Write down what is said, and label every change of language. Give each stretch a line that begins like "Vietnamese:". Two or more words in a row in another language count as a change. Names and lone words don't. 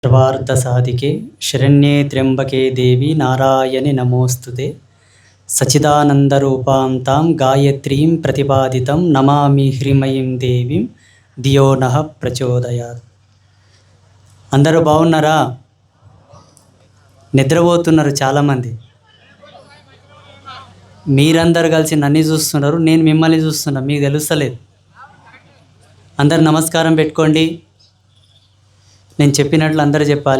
Sanskrit: सर्वार्थसाधिके शरण्ये त्र्यम्बके देवी नारायणि नमोऽस्तुते सच्चिदानन्दरूपां तां गायत्रीं प्रतिपादितं नमामि హ్రీమయీం దేవీం ధియో నః ప్రచోదయాత్.
Telugu: అందరూ బాగున్నారా? నిద్రపోతున్నారు చాలామంది. మీరందరూ కలిసి నన్ను చూస్తున్నారు, నేను మిమ్మల్ని చూస్తున్నా, మీకు తెలుస్తలేదు. అందరు నమస్కారం పెట్టుకోండి. నేను చెప్పినట్లు అందరూ చెప్పాలి.